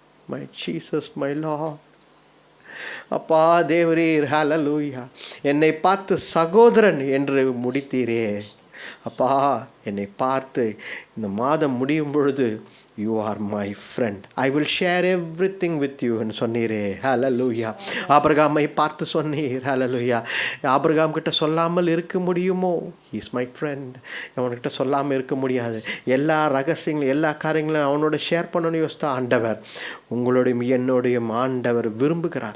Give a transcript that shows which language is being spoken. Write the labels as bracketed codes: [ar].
[en] My Jesus, my Lord. [ta] அப்பா தேவரீர், [en] ஹல்லேலூயா. [ta] என்னை பார்த்து சகோதரன் என்று முடித்தீரே. அப்பா, என்னை பார்த்து இந்த மாதம் முடியும் பொழுது [en] you are my friend, I will share everything with you [ta] என்று சொன்னீரே. ஹல்லேலூயா. ஆபிரகாமை பார்த்து சொன்னீர். ஹல்லேலூயா. ஆபிரகாம் கிட்ட சொல்லாமல் இருக்க முடியுமோ? [en] Is my friend. [ta] அவன்கிட்ட சொல்லாமல் இருக்க முடியாது. எல்லா ரகசியங்களும் எல்லா காரியங்களும் அவனோட ஷேர் பண்ணணும்னு யோசித்தா ஆண்டவர் உங்களுடைய என்னுடைய ஆண்டவர் விரும்புகிறார்.